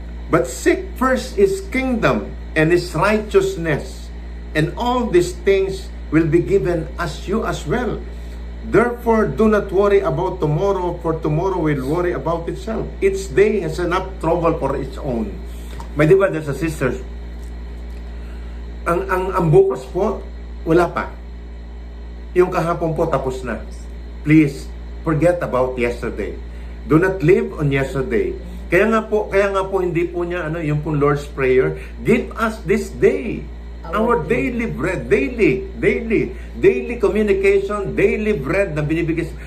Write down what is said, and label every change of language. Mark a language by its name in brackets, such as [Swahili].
[English] But seek first His kingdom and His righteousness, and all these things will be given as you as well. Therefore, do not worry about tomorrow, for tomorrow will worry about itself. Each day has enough trouble for its own. [Filipino] May di ba, sa sisters, ang bukas po, wala pa. Yung kahapon po, tapos na. [English] Please, forget about yesterday. Do not live on yesterday. [Filipino] Kaya nga po hindi po niya yung pong Lord's Prayer, [English] give us this day our daily bread, [Filipino] daily communication, daily bread na binibigay.